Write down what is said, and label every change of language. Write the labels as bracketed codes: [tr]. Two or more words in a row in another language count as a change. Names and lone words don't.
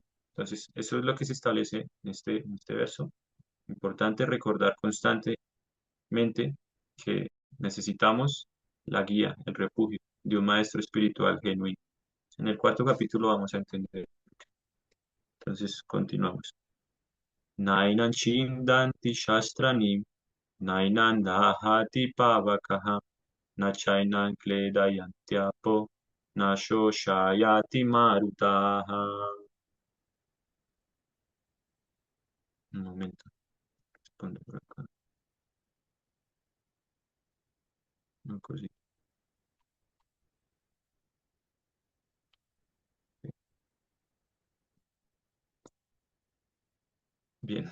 [es] Entonces, eso es lo que se establece en este verso. Importante recordar constantemente que necesitamos la guía, el refugio de un maestro espiritual genuino. En el cuarto capítulo vamos a entender. Entonces, continuamos. [sa] नैनं छिन्दन्ति शस्त्राणि, नैनं दहति पावकः, न चैनं क्लेदयन्त्यापो, न शोषयति मारुतः. [es] Un momento, responde por acá. Una cosita. Bien.